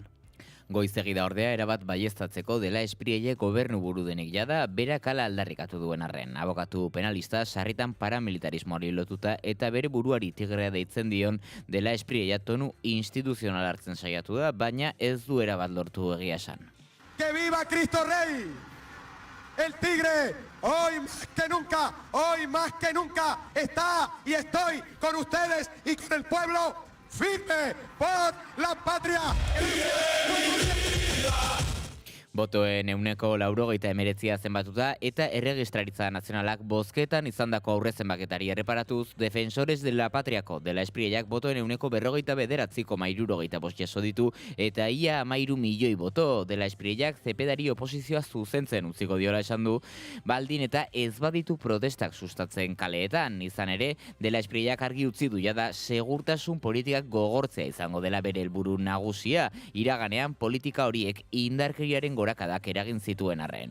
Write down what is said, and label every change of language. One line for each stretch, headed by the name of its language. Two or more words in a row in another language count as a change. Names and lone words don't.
Basque: Goizegi da ordea erabat baieztatzeko dela Esprielle gobernu buru denik jada berak hala aldarrikatu duen arren. Abokatu penalista sarritan paramilitarismoari lotuta eta bere buruari tigrea deitzen dion dela Espriella tonu instituzional hartzen saiatu da, baina ez du erabat lortu egia esan.
Spanish: ¡Que viva Cristo Rey! El tigre, hoy más que nunca, está y estoy con ustedes y con el pueblo firme por la patria.
Basque: Botoen 90% zenbatuta eta Erregistraritza Nazionalak bozketan izandako aurre zenbaketari erreparatuz, Defensores de la Patriako dela Espriellak botoen 49,75 jaso ditu eta ia 13 milioi boto dela Espriellak Zepedari oposizioa zuzentzen utziko diola esan du, baldin eta ez baditu protestak sustatzen kaleetan. Izan ere, dela Espriellak argi utzi du jada segurtasun politikak gogortzea izango dela bere helburu nagusia, iraganean politika horiek indarkeriaren gorakadak eragin zituen arren.